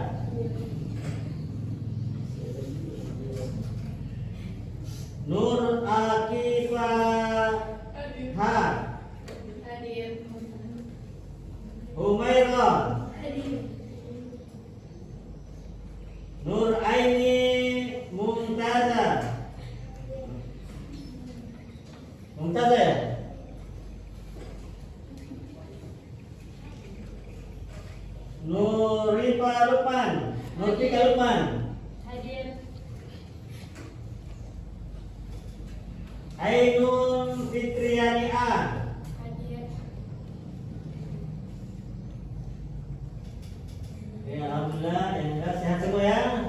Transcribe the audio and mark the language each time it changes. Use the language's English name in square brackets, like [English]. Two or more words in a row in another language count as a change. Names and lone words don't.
[Indonesian] Nur Akifa Ha. Hadir. Humaira. Hadir. Nur Aini Mumtaza. Mumtaza ya? Nurifa Lukman. Nurfika Lukman. Hadir. Ainun Fitriani A. Hadir. Ya alhamdulillah, yang sehat semua ya.